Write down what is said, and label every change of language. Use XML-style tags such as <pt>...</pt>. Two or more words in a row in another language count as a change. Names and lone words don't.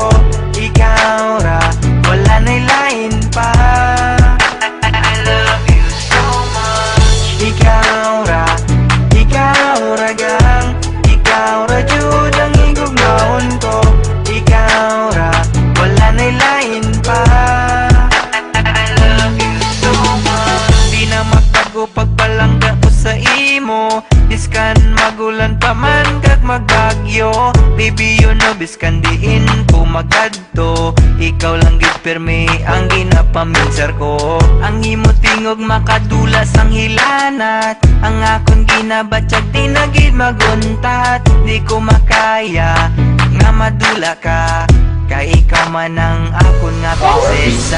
<ceb>Ikaw ra, wala na'y lain pa. Ikaw ra gang, ikaw ra jud ang igugmaon ko. Ikaw ra, wala na'y lain pa.</ceb> <en>I love you so much.</en> <hil>Di na magtago pagpalangga ko sa imo. Biskan magulan pa man kag magbagyo,</hil> <en>baby you know</en> <hil>biskan diin ko magadto. Ikaw lang gid pirmi ang ginapaminsar ko. Ang imo tingog makadula sang hilanat. Ang akon ginabatyag di na gid maguntat. Di ko makaya nga madula ka, kay ikaw man ang akon nga prinsesa.</hil>